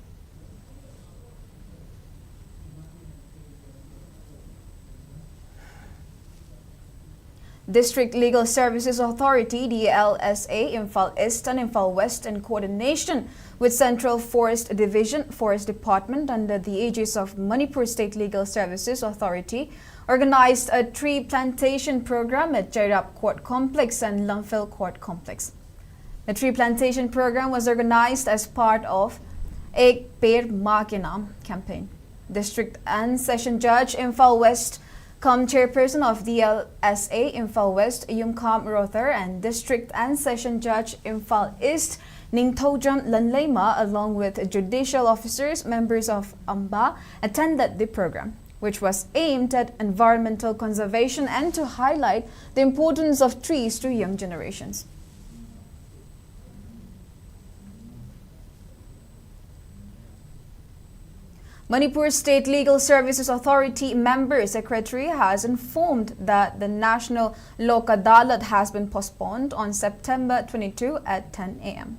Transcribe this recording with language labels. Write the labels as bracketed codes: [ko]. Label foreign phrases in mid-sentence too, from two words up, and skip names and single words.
[en] District Legal Services Authority, DLSA, Imphal East and Imphal West, in coordination with Central Forest Division, Forest Department under the aegis of Manipur State Legal Services Authority, organized a tree plantation program at Jairap Court Complex and Lumphel Court Complex. The tree plantation program was organized as part of Ek Peड़ Maa Ke Naam campaign. District and Session Judge Imphal West Chairperson of DLSA Imphal West Yumkham Rother and District and Session Judge Imphal East Ningthojam Lanleima, along with judicial officers, members of AMBA, attended the program, which was aimed at environmental conservation and to highlight the importance of trees to young generations. Manipur State Legal Services Authority Member Secretary has informed that the National Lok Adalat has been postponed on September 22 at 10 a.m.